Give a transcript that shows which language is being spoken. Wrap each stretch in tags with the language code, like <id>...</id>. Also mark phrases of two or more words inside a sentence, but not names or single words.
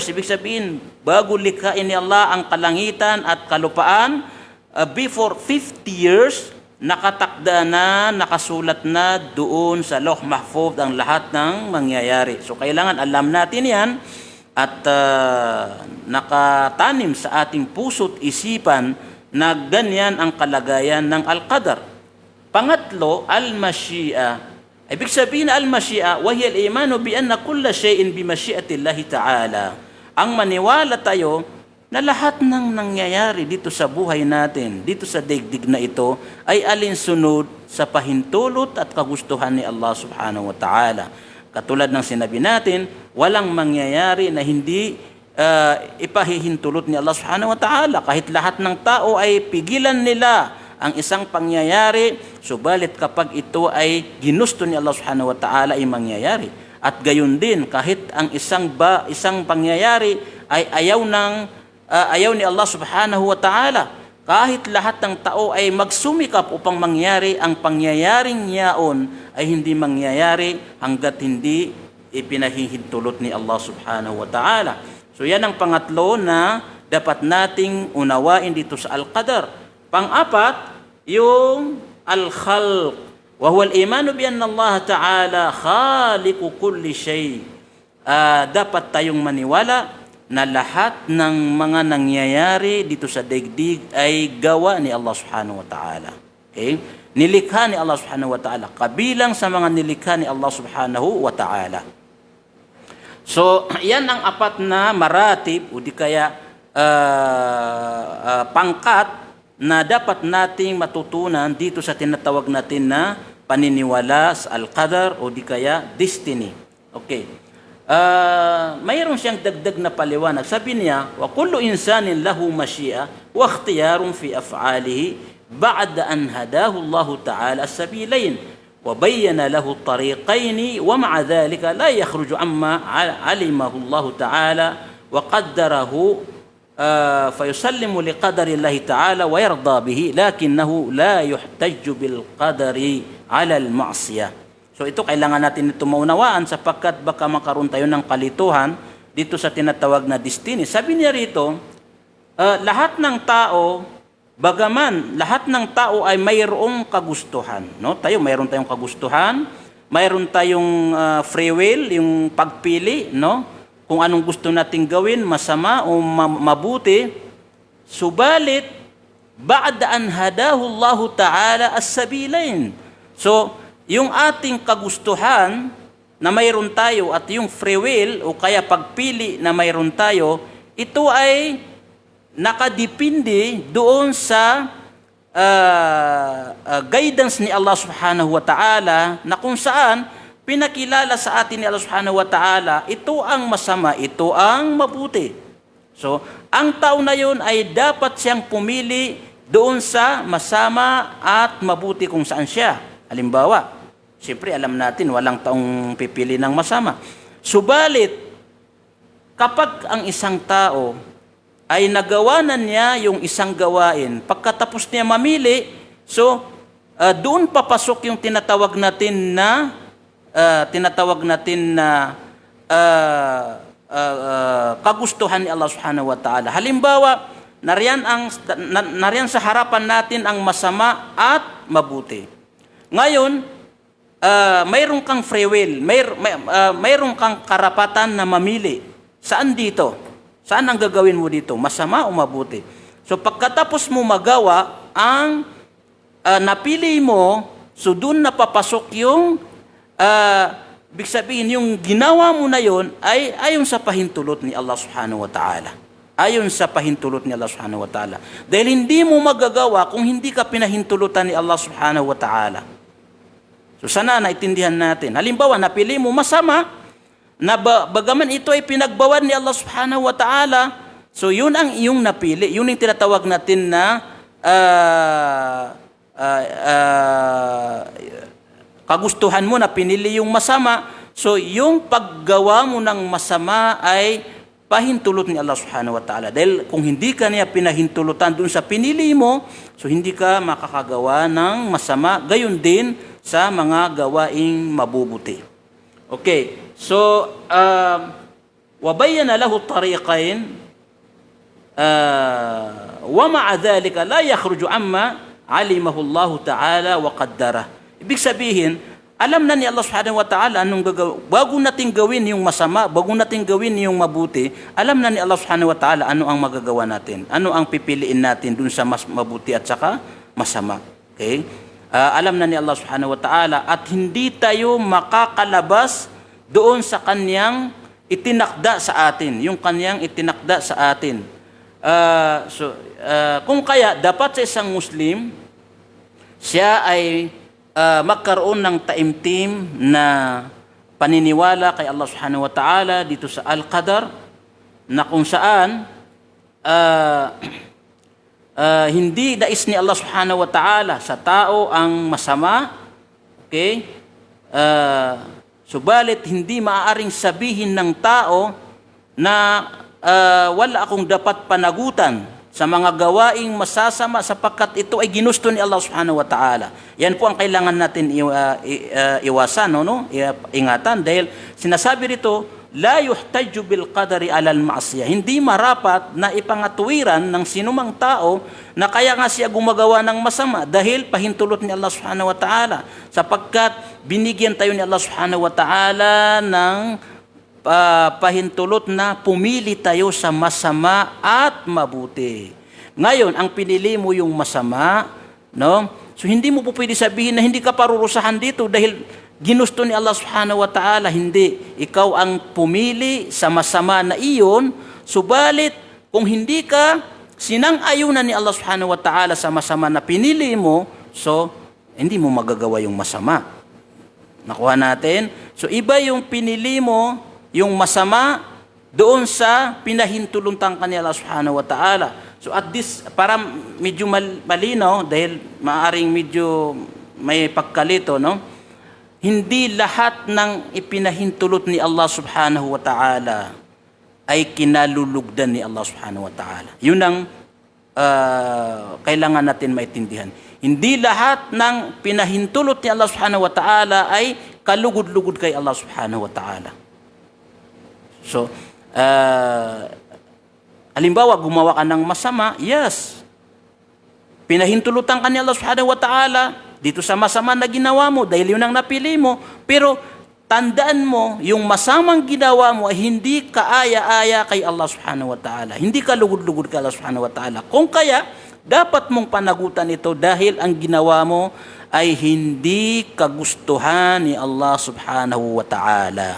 <tl>Ibig sabihin, bago likhain ni Allah ang kalangitan at kalupaan,</tl> <en>before 50 years,</en> <tl>nakatakda na, nakasulat na doon sa Lawh Mahfuz ang lahat ng mangyayari. So kailangan alam natin yan at nakatanim sa ating puso't isipan na ganyan ang kalagayan ng Al-Qadar. Pangatlo, Al-Mashi'a. Ibig sabihin</tl> <ar>المشيئة وهي الإيمان بأن كل شيء بمشيئة الله تعالى.</ar> <tl>Ang maniwala tayo na lahat ng nangyayari dito sa buhay natin, dito sa daigdig na ito, ay alinsunod sa pahintulot at kagustuhan ni Allah</tl> <ar>سبحانه وتعالى.</ar> <tl>Katulad ng sinabi natin, walang mangyayari na hindi ipahihintulot ni Allah</tl> <ar>سبحانه وتعالى.</ar> <tl>Kahit lahat ng tao ay pigilan nila ang isang pangyayari, subalit kapag ito ay ginusto ni Allah</tl> <ar>سبحانه وتعالى</ar> <tl>ay mangyayari. At gayon din, kahit ang isang pangyayari ay ayaw ni Allah</tl> <ar>سبحانه وتعالى,</ar> <tl>kahit lahat ng tao ay magsumikap upang mangyari, ang pangyayaring yaon ay hindi mangyayari hanggat hindi ipinahihintulot ni Allah</tl> <ar>سبحانه وتعالى.</ar> <tl>So yan ang pangatlo na dapat nating unawain dito sa Al-Qadar. Pang-apat, yung Al-Khalq.</tl> <ar>وهو الإيمان بأن الله تعالى خالق كل شيء.</ar> <tl>Dapat tayong maniwala na lahat ng mga nangyayari dito sa daigdig ay gawa ni Allah</tl> <ar>سبحانه وتعالى.</ar> <tl>Okay? Nilikha ni Allah</tl> <ar>سبحانه وتعالى.</ar> <tl>Kabilang sa mga nilikha ni Allah</tl> <ar>سبحانه وتعالى.</ar> <tl>So, yan ang apat na maratib o di kaya pangkat na dapat nating matutunan dito sa tinatawag natin na paniniwala sa Al-Qadar o di kaya destiny. Okay. Mayroon siyang dagdag na paliwanag. Sabi niya,</tl> <ar>وكل إنسان له مشيئة واختيار في أفعاله بعد أن هداه الله تعالى السبيلين. وبين له الطريقين ومع ذلك لا يخرج عما علمه الله تعالى وقدره فيسلم لقدر الله تعالى ويرضى به لكنه لا يحتج بالقدر على المعصية.</ar> <tl>So ito kailangan natin ito maunawaan sapagkat baka makaroon tayo ng kalituhan dito sa tinatawag na destiny. Sabi niya rito, lahat ng tao, bagaman lahat ng tao ay mayroong kagustuhan, no? Mayroon tayong kagustuhan, mayroon tayong</tl> <en>free will,</en> <tl>yung pagpili, no? Kung anong gusto nating gawin, masama o mabuti.</tl> <ar>Subalit بعد أن هداه الله تعالى السبيلين.</ar> <tl>So, yung ating kagustuhan na mayroon tayo at yung</tl> <en>free will</en> <tl>o kaya pagpili na mayroon tayo, ito ay nakadepende doon sa guidance ni Allah</tl> <ar>سبحانه وتعالى</ar> <tl>na kung saan pinakilala sa atin ni Allah</tl> <ar>سبحانه وتعالى,</ar> <tl>ito ang masama, ito ang mabuti. So, ang tao na yun ay dapat siyang pumili doon sa masama at mabuti kung saan siya. Halimbawa, siyempre alam natin walang taong pipili ng masama. Subalit, kapag ang isang tao ay nagawa na niya yung isang gawain, pagkatapos niya mamili, so doon papasok yung tinatawag natin na kagustuhan ni Allah</tl> <ar>سبحانه وتعالى.</ar> <tl>Halimbawa, nariyan sa harapan natin ang masama at mabuti. Ngayon, mayroon kang</tl> <en>free will,</en> <tl>mayroon kang karapatan na mamili. Saan dito? Saan ang gagawin mo dito? Masama o mabuti? So pagkatapos mo magawa ang napili mo, so doon napapasok yung ibig sabihin yung ginawa mo na yon ay ayon sa pahintulot ni Allah</tl> <ar>سبحانه وتعالى.</ar> <tl>Ayon sa pahintulot ni Allah</tl> <ar>سبحانه وتعالى.</ar> <tl>Dahil hindi mo magagawa kung hindi ka pinahintulutan ni Allah</tl> <ar>سبحانه وتعالى.</ar> <tl>So sana naintindihan natin. Halimbawa, napili mo masama, na bagaman ito ay pinagbawan ni Allah</tl> <ar>سبحانه وتعالى,</ar> <tl>so yun ang iyong napili, yun yung tinatawag natin na kagustuhan mo na pinili yung masama, So, yung paggawa mo ng masama ay pahintulot ni Allah</tl> <ar>سبحانه وتعالى.</ar> <tl>Dahil kung hindi ka niya pinahintulutan dun sa pinili mo, so hindi ka makakagawa ng masama. Gayon din sa mga gawaing mabubuti. Okay. So,</tl> <ar>وبين له الطريقين ومع ذلك لا يخرج عما علمه الله تعالى وقدره.</ar> <tl>Ibig sabihin, alam na ni Allah</tl> <ar>سبحانه وتعالى</ar> <tl>anong gagawin. Bago natin gawin yung masama, bago natin gawin yung mabuti, alam na ni Allah</tl> <ar>سبحانه وتعالى</ar> <tl>ano ang magagawa natin. Ano ang pipiliin natin dun sa mas mabuti at saka masama. Okay? Alam na ni Allah</tl> <ar>سبحانه وتعالى</ar> <tl>at hindi tayo makakalabas doon sa kanyang itinakda sa atin. Yung kanyang itinakda sa atin. Kung kaya, dapat sa isang Muslim, siya ay magkaroon ng taimtim na paniniwala kay Allah</tl> <ar>سبحانه وتعالى</ar> <tl>dito sa Al-Qadar na kung saan hindi nais ni Allah</tl> <ar>سبحانه وتعالى</ar> <tl>sa tao ang masama, okay? Subalit hindi maaaring sabihin ng tao na wala akong dapat panagutan sa mga gawaing masasama sapagkat ito ay ginusto ni Allah</tl> <ar>سبحانه وتعالى.</ar> <tl>Yan po ang kailangan natin iwasan, no? Ingatan dahil sinasabi rito,</tl> <ar>لا يحتج بالقدر على المعصية.</ar> <tl>Hindi marapat na ipangatuwiran ng sinumang tao na kaya nga siya gumagawa ng masama dahil pahintulot ni Allah</tl> <ar>سبحانه وتعالى.</ar> <tl>Sapagkat binigyan tayo ni Allah</tl> <ar>سبحانه وتعالى</ar> <tl>ng pahintulot na pumili tayo sa masama at mabuti. Ngayon, ang pinili mo yung masama, no? So hindi mo po pwede sabihin na hindi ka parurusahan dito dahil ginusto ni Allah</tl> <ar>سبحانه وتعالى.</ar> <tl>Hindi. Ikaw ang pumili sa masama na iyon, subalit kung hindi ka sinang-ayunan ni Allah</tl> <ar>سبحانه وتعالى</ar> <tl>sa masama na pinili mo, so hindi mo magagawa yung masama. Nakuha natin? So iba yung pinili mo, yung masama doon sa pinahintulutan ka ni Allah</tl> <ar>سبحانه وتعالى.</ar> <en>So at this,</en> <tl>para medyo malinaw, dahil maaring medyo may pagkalito, no? Hindi lahat ng ipinahintulot ni Allah</tl> <ar>سبحانه وتعالى</ar> <tl>ay kinalulugdan ni Allah</tl> <ar>سبحانه وتعالى.</ar> <tl>Yun ang kailangan natin maintindihan. Hindi lahat ng pinahintulot ni Allah</tl> <ar>سبحانه وتعالى</ar> <tl>ay kalugod-lugod kay Allah</tl> <ar>سبحانه وتعالى.</ar> <tl>So, halimbawa, gumawa ka ng masama, yes. Pinahintulutan ka ni Allah</tl> <ar>سبحانه وتعالى</ar> <tl>dito sa masama na ginawa mo dahil yun ang napili mo. Pero, tandaan mo, yung masamang ginawa mo ay hindi kaaya-aya kay Allah</tl> <ar>سبحانه وتعالى.</ar> <tl>Hindi ka lugod-lugod kay Allah</tl> <ar>سبحانه وتعالى.</ar> <tl>Kung kaya, dapat mong panagutan ito dahil ang ginawa mo ay hindi kagustuhan ni Allah</tl> <ar>سبحانه وتعالى.</ar>